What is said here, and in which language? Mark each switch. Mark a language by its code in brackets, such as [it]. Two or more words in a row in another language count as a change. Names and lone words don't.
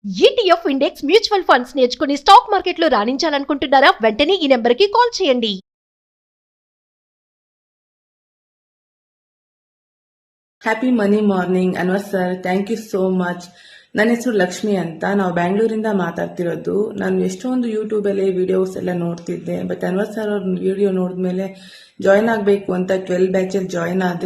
[te] ETF [en] index mutual funds [te] నేర్చుకుని [en] stock marketలో [te] రాణించాలనుకుంటున్నారా? వెంటనే ఈ నెంబర్కి కాల్ చేయండి. [en] happy money morning [kn] ಅನ್ವರ್ ಸರ್, [en] thank you so much. [kn] ನನ್ನ ಹೆಸರು ಲಕ್ಷ್ಮಿ ಅಂತ. ನಾವು ಬ್ಯಾಂಗ್ಳೂರಿಂದ ಮಾತಾಡ್ತಿರೋದು. ನಾನು ಎಷ್ಟೊಂದು ಯೂಟ್ಯೂಬಲ್ಲಿ ವಿಡಿಯೋಸ್ ಎಲ್ಲ ನೋಡ್ತಿದ್ದೆ. ಬಟ್ ಅನ್ವರ್ ಸರ್ ಅವ್ರ ವಿಡಿಯೋ ನೋಡಿದ್ಮೇಲೆ ಜಾಯಿನ್ ಆಗಬೇಕು ಅಂತ 12 ಬ್ಯಾಚಲ್ಲಿ ಜಾಯಿನ್ ಆದೆ.